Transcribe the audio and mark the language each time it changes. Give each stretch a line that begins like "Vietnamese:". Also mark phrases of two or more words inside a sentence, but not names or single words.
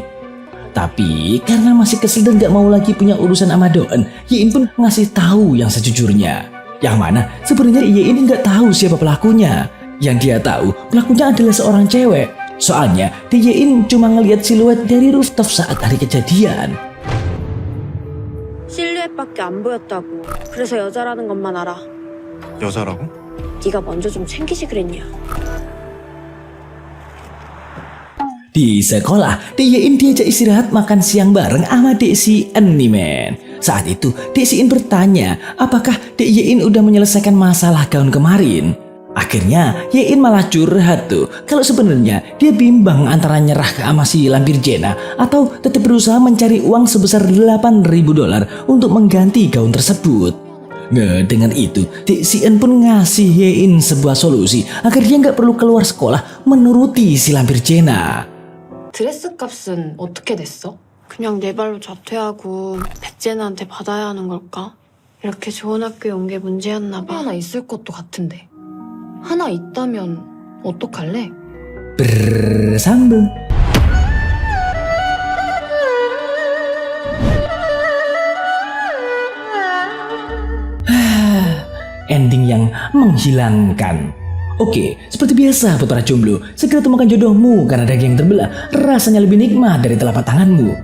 Indonesian: Tapi karena masih kesel dan gak mau lagi punya urusan sama Doeun, Yein pun ngasih tahu yang sejujurnya. Yang mana sebenarnya Yein gak tahu siapa pelakunya. Yang dia tahu pelakunya adalah seorang cewek. Soalnya Yein cuma ngelihat siluet dari rooftop saat hari kejadian.
Korean: 실루엣밖에 안 보였다고. 그래서 여자라는 것만 알아. 여자라고? 네가 먼저 좀 챙기지 그랬냐.
Indonesian: Di sekolah, Yein diajak istirahat makan siang bareng sama Dek Sien nih, men. Saat itu, Dek Sien bertanya apakah Dek Yein udah menyelesaikan masalah gaun kemarin. Akhirnya Yein malah curhat tuh kalau sebenarnya dia bimbang antara nyerah ke sama si lampir Jena atau tetap berusaha mencari uang sebesar $8.000 untuk mengganti gaun tersebut. Dengan itu, Dek Sien pun ngasih Yein sebuah solusi agar dia nggak perlu keluar sekolah menuruti si lampir Jena.
Korean: 드레스 값은 어떻게 됐어? 그냥 내 발로 자퇴하고 백제나한테 받아야 하는 걸까? 이렇게 좋은 학교에 온 게 문제였나 봐. 하나 있을 것도 같은데. 하나 있다면 어떡할래?
Indonesian: Bersambung. Ending yang menghilangkan. Oke, seperti biasa buat para jomblo, segera temukan jodohmu karena daging yang terbelah rasanya lebih nikmat dari telapak tanganmu.